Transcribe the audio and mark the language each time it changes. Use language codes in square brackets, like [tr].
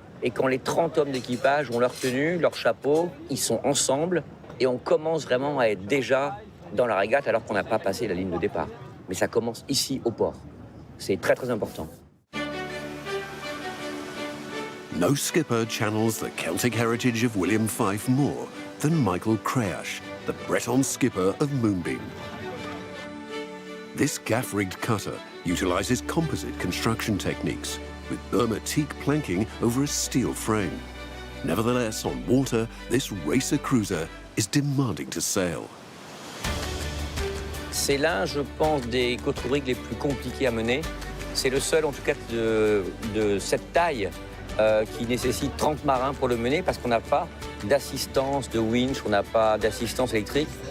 [fr] Et quand les 30 hommes d'équipage ont leur tenue, leur chapeau, ils sont ensemble et on commence vraiment à être déjà dans la régate alors qu'on n'a pas passé la ligne de départ. Mais ça commence ici au port. C'est très très important. [en] No skipper channels the Celtic heritage of William Fife more than Michael Creash, the Breton skipper of Moonbeam. This gaff-rigged cutter utilises composite construction techniques with Burma teak planking over a steel frame. Nevertheless, on water, this racer cruiser is demanding to sail. [fr] C'est l'un, je pense, des côte-rubriques les plus compliqués à mener. C'est le seul, en tout cas, de cette taille qui nécessite 30 marins pour le mener parce qu'on n'a pas d'assistance de winch, on n'a pas d'assistance électrique.